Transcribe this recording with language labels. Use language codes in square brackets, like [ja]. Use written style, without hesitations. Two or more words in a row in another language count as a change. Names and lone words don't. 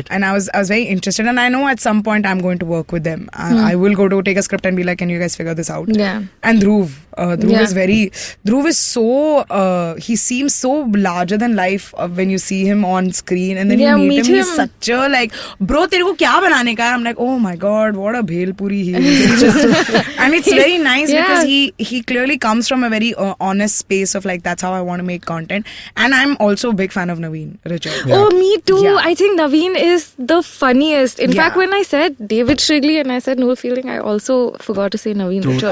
[en] And I was very interested, and I know at some point I'm going to work with them. I will go to take a script and be like, can you guys figure this out? Yeah. And Dhruv is so he seems so larger than life when you see him on screen, and then you meet him. He's such a like, bro, [hi] तेरे को क्या बनाने का है? [en] I'm like, oh my god, what a bhel puri he is. And it's very nice because he clearly comes from a very honest space of like, that's how I want to make content. And I'm also a big fan of Naveen Richard. Yeah. Oh, me too. Yeah. I think Naveen is the funniest. In fact, when I said David Shrigley and I said Noel Fielding, I also forgot to say Naveen Richard.